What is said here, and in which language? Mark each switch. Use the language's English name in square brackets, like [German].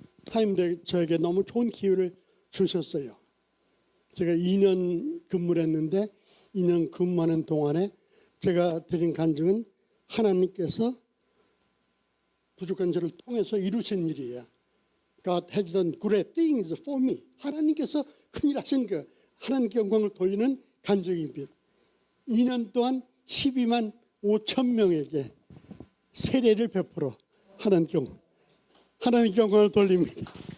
[Korean] 하나님 저에게 너무 좋은 기회를 주셨어요. 제가 2년 근무를 했는데 2년 근무하는 동안에 제가 드린 간증은 하나님께서 부족한 저를 통해서 이루신 일이에요. [English] God has done great things for me. [Korean] 하나님께서 큰일 하신 그 하나님께 영광을 돌리는 간증입니다. 2년 동안 12만 5천 명에게 세례를 베풀어 하나님께 영광을 돌립니다.